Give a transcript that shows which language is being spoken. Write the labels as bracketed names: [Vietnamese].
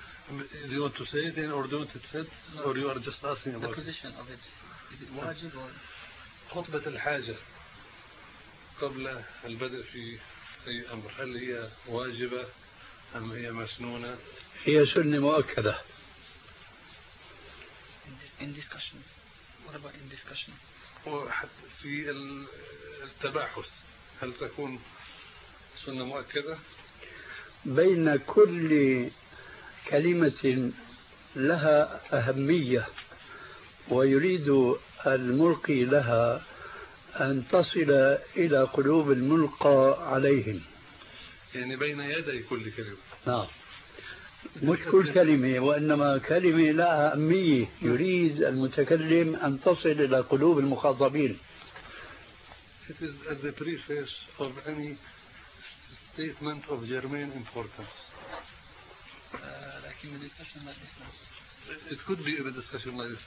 [English] Do you want to say it in or don't it said? No. Or you are just asking about the position of it? Is it wajib or [Arabic] خطبة الحاجة قبل البدء في أي أمر، هل هي واجبة أم هي مسنونة؟ هي سنة مؤكدة. [English] In discussions. What about in discussions? [Arabic] وحتى في التباحث هل تكون سنة مؤكدة؟ بين كل كلمة لها أهمية ويريد الملقي لها أن تصل إلى قلوب الملقى عليهم، يعني بين يدي كل كلمة، نعم، مش كل كلمة وإنما كلمة لها أهمية يريد المتكلم أن تصل إلى قلوب المخاطبين. [English] It is at the preface of any statement of germane importance. [Arabic] لكن [English] discussion like this. It could be a discussion like this.